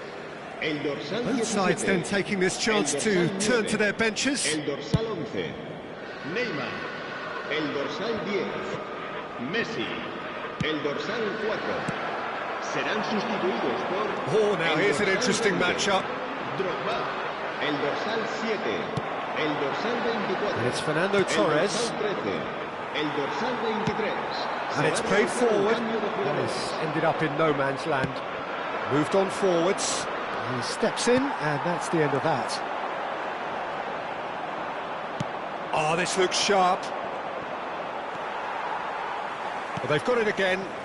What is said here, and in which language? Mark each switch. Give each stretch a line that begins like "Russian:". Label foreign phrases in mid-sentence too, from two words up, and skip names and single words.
Spanish: El dorsal
English: Both 17. sides then taking this chance to turn to their benches.
Spanish: El dorsal 11. Neymar. El dorsal 10. Messi. El dorsal 4. Serán sustituidos por...
English: Oh, now here's an interesting matchup. Drogba.
Spanish: El dorsal 7. El dorsal 24.
English: And it's Fernando Torres.
Spanish: El dorsal 13. El dorsal 23.
English: And it's played forward. And it's ended up in no man's land. Moved on forwards. He steps in, and that's the end of that. Oh, this looks sharp. Well, they've got it again.